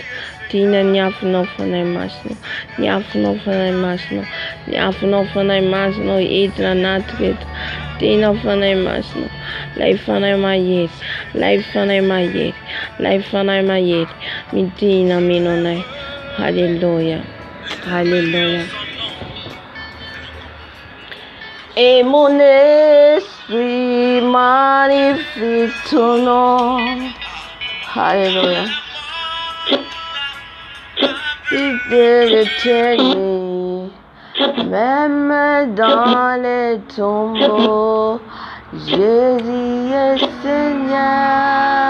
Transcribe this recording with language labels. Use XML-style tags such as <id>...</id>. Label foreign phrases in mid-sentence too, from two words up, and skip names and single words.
<mg>Dina ny afonao fanahy masina, ny afonao fanahy masina, ny afonao fanahy masina edina anatrika eto. Dina fanahy masina, lay fanahy mahery, lay fanahy mahery, lay fanahy mahery, midina mino anay.</mg> <fr>Alléluia, alléluia. Et mon esprit magnifie ton nom. Alléluia. Fidèle éternel, même dans les tombeaux, Jésus est Seigneur.</fr>